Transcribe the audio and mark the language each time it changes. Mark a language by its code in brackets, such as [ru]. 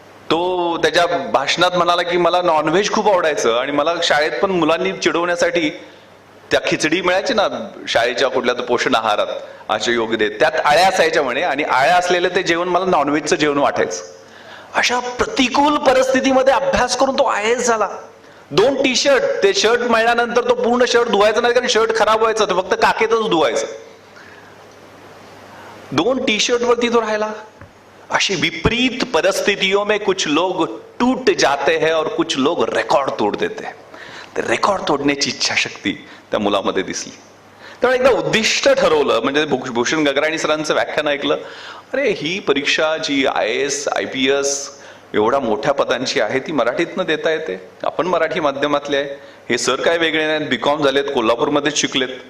[mr] तो त्याच्या भाषणात म्हणाला की मला नॉनव्हेज खूप आवडायचं आणि मला शाळेत पण मुलांनी चिडवण्यासाठी त्या खिचडी मिळायची ना शाळेच्या कुठल्या तर पोषण आहारात आशयोगदे, त्यात आळ्या असायच्या म्हणे आणि आळ्या असलेलं ते जेवण मला नॉनव्हेजचं जेवण वाटायचं. अशा प्रतिकूल परिस्थितीमध्ये अभ्यास करून तो IAS झाला. 2 टी-शर्ट, ते शर्ट मिळाल्यानंतर तो पूर्ण शर्ट धुवायचा नाही कारण शर्ट खराब व्हायचं, तो फक्त काखेतच धुवायचं. 2 टी-शर्ट वरती तो राहिला. [hi] अशी विपरीत परिस्थितियों में कुछ लोग टूट जाते हैं और कुछ लोग रेकॉर्ड तोड़ देते हैं. [mr] ते रेकॉर्ड तोडण्याची इच्छाशक्ती त्या मुलामध्ये दिसली. त्यामुळे एकदा उद्दिष्ट ठरवलं, म्हणजे भूषण गगराणी सरांचं व्याख्यान ऐकलं. अरे ही परीक्षा जी IAS IPS एवढ्या मोठ्या पदांची आहे ती मराठीतनं देता येते. आपण मराठी माध्यमातले आहे. हे सर काय वेगळे नाहीत, BCom झालेत, कोल्हापूरमध्येच शिकलेत.